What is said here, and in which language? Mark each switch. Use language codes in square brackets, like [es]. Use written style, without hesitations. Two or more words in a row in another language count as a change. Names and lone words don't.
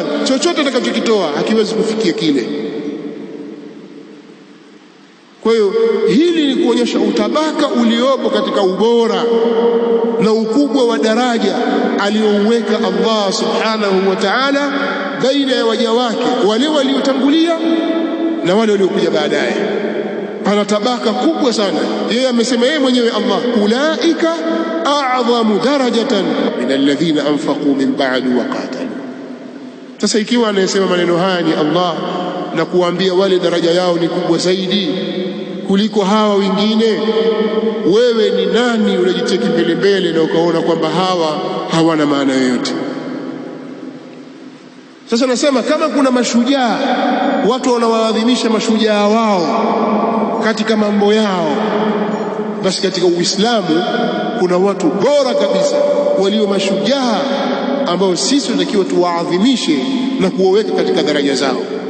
[sw] Chochote atakachokitoa hakiwezi kufikia kile. Kwa hiyo hili ni kuonyesha utabaka uliopo katika ubora na ukubwa wa daraja aliyouweka Allah [ar] subhanahu wa ta'ala [sw] baina ya waja wake, wale waliotangulia na wale waliokuja baadaye. Pana tabaka kubwa sana. Yeye amesema yeye mwenyewe Allah, [ar] أولئك أعظم درجة من الذين أنفقوا من بعد وقاتلوا. [sw] Sasa ikiwa anayesema maneno haya ni Allah na kuambia wale daraja yao ni kubwa zaidi kuliko hawa wengine, wewe ni nani unajiteki mbele na ukaona kwamba hawa hawana maana yoyote? Sasa nasema kama kuna mashujaa, watu wanawaadhimisha mashujaa wao katika mambo yao, basi katika Uislamu kuna watu bora kabisa walio mashujaa ambao sisi tunatakiwa tuwaadhimishe na kuwaweka katika daraja zao.